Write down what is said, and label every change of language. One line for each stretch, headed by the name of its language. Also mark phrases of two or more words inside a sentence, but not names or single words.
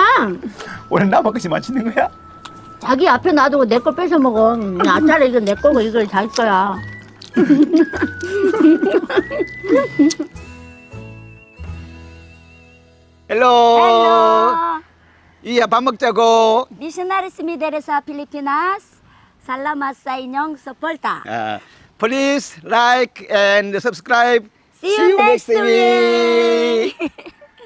Korean: 원래 나만까지 맞히는 거야? 자기 앞에 놔두고 내 걸 뺏어 먹어. 아차라 이거 내 거고 이거 자기 거야. 헬로. Hello. 이야 밥 먹자고.
Cebuano: Missionaries mi dere sa Pilipinas. Salamat sa inyong suporta.
English: Please like and subscribe. See you next week. week.